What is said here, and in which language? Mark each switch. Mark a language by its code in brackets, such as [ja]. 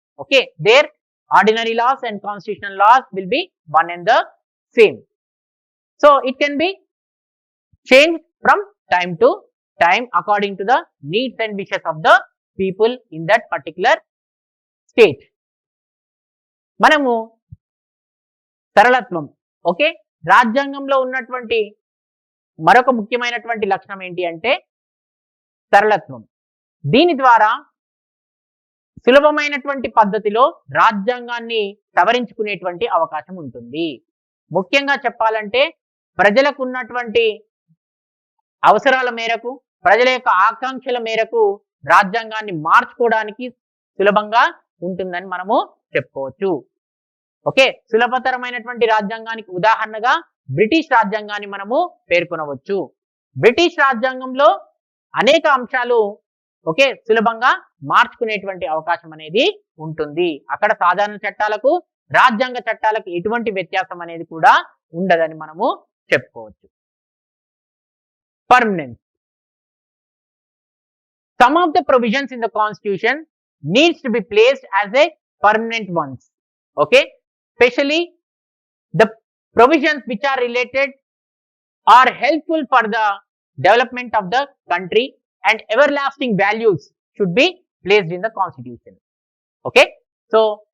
[en] Okay, their ordinary laws and constitutional laws will be one and the same. So it can be changed from time to time according to the needs and wishes of the people in that particular state. [te] మనము సరళత్వం, okay, రాజ్యాంగంలో ఉన్నటువంటి మరొక ముఖ్యమైనటువంటి లక్షణం ఏంటి అంటే సరళత్వం. దీని ద్వారా సులభమైనటువంటి పద్ధతిలో రాజ్యాంగాన్ని సవరించుకునేటువంటి అవకాశం ఉంటుంది. ముఖ్యంగా చెప్పాలంటే ప్రజలకు ఉన్నటువంటి అవసరాల మేరకు, ప్రజల యొక్క ఆకాంక్షల మేరకు రాజ్యాంగాన్ని మార్చుకోవడానికి సులభంగా ఉంటుందని మనము చెప్పుకోవచ్చు. ఓకే, సులభతరమైనటువంటి రాజ్యాంగానికి ఉదాహరణగా బ్రిటిష్ రాజ్యాంగాన్ని మనము పేర్కొనవచ్చు. బ్రిటిష్ రాజ్యాంగంలో అనేక అంశాలు ఓకే సులభంగా మార్చుకునేటువంటి అవకాశం అనేది ఉంటుంది. అక్కడ సాధారణ చట్టాలకు రాజ్యాంగ చట్టాలకు ఎటువంటి వ్యత్యాసం అనేది కూడా ఉండదని మనము చెప్పుకోవచ్చు. [en] Permanence. Some of the provisions in the constitution needs to be placed as a permanent ones. Okay, especially the provisions which are related are helpful for the development of the country and everlasting values should be placed in the constitution. Okay, so